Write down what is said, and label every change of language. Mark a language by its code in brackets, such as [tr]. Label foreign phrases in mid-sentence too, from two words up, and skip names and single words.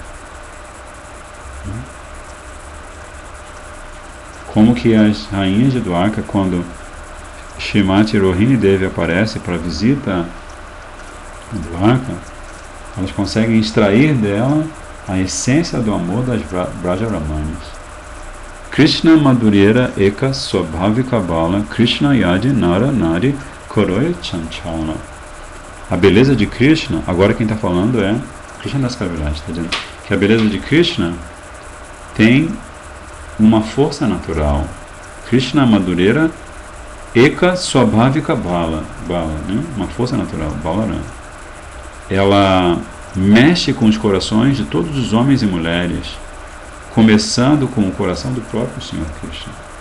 [pt] Como que as rainhas de Dwarka, quando Srimati Rohini Devi aparece para visita a Dwarka, elas conseguem extrair dela a essência do amor das Brajaramanis. [bn] কৃষ্ণ মাধুর্যের এক স্বাভাবিক বল কৃষ্ণ যদি নর নারী করয় চঞ্চল. [pt] A beleza de Krishna, agora quem está falando é Krishna Das Kaviraj, está dizendo que a beleza de Krishna tem uma força natural. [bn] কৃষ্ণ মাধুর্যের এক স্বাভাবিক বল, [pt] né? Uma força natural, Balarama. Ela mexe com os corações de todos os homens e mulheres, começando com o coração do próprio Senhor Krishna.